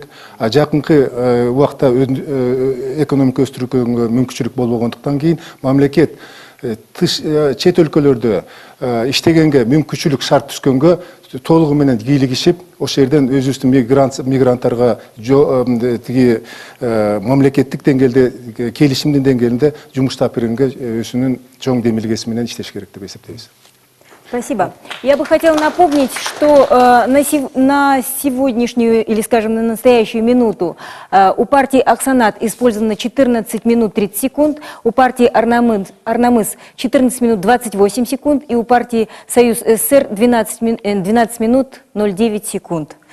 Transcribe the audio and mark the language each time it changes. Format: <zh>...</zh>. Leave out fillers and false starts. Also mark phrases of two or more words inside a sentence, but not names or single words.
<ky>Жакынкы убакта экономика өстүрүүгө мүмкүнчүлүк болбогондуктан кийин мамлекет чет өлкөлөрдө иштегенге мүмкүнчүлүк шарт түшкөнгө толугу менен кийлигишип, ошол жерден өзүбүздүн мигранттарга тиги мамлекеттик деңгээлде, келишимдин деңгээлинде жумуш таап бергенге өзүнүн чоң демилгеси менен иштеш керек деп эсептейбиз.</ky> <ru>Спасибо. Я бы хотела напомнить, что на сегодняшнюю, или, скажем, на настоящую минуту у партии «Аксанат» использовано 14 минут 30 секунд, у партии «Арнамыс» 14 минут 28 секунд и у партии «Союз СССР» 12 минут 09 секунд.</ru>